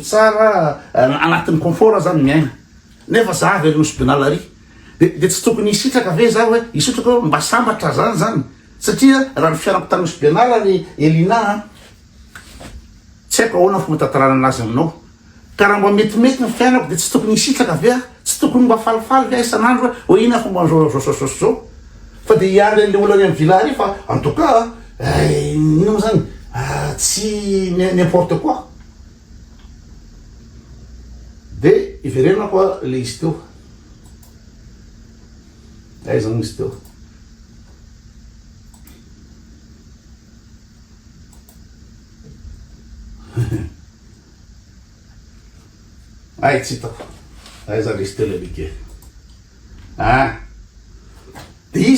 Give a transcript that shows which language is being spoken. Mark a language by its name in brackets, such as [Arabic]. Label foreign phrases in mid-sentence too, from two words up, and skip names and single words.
[Malagasy] tsara anatin'ny confort zany miaina nefa za avy hospital ary de tsy tokony isitraka ve za hoe isitraka mba sambatra zany satria raha ny fianako tany hospital ary Elina tsy haiko ahoana fomba tantarana anazy aminao ka raha mba metimety ny fianako de tsy tokony isitraka ve tsy tokony mba falifaly ve isan'andro hoe ina fomba zao fa de iary le olona amin'ny villa ary fa [French] en tout cas [Malagasy] ino mo zany tsy [French] n'importe quoi [Malagasy] de iverena koa le izy teo aiza mo izy teo ay tsy hitako aiza le izy teo le bike de izy